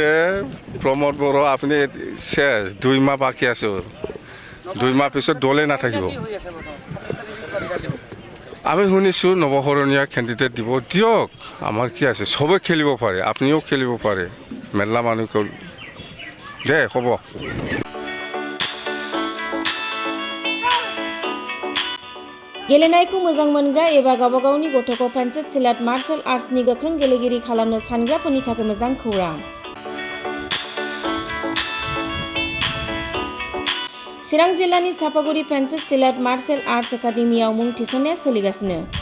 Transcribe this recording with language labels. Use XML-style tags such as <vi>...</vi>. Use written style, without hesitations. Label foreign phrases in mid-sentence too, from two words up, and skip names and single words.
<as>প্ৰমোদ বড়ো আপুনি শেষ, 2 মাহ বাকী আছে, 2 মাহ পিছত দলে নাথাকিব। আমি শুনিছোঁ নৱশৰণীয়া কেণ্ডিডেট দিব, দিয়ক, আমাৰ কি আছে, চবেই খেলিব পাৰে, আপুনিও খেলিব পাৰে, মেলা মানুহ দে হ'ব।</as> <brx>गेलेनायखौ मोजां मोनग्रा एबा गावबा गावनि गथ'खौ पेन्सिल सिलाट</brx> <en>martial artsनि</en> <brx>गोख्रों गेलेगिरि खालामनो सानग्राफोरनि थाखाय मोजां खौरां। चिरां जिल्लानि सापागुरि पेन्सिल सिलाट मार्शल आर्ट्स एकाडेमियाव मुं थिसननाया सोलिगासिनो।</brx>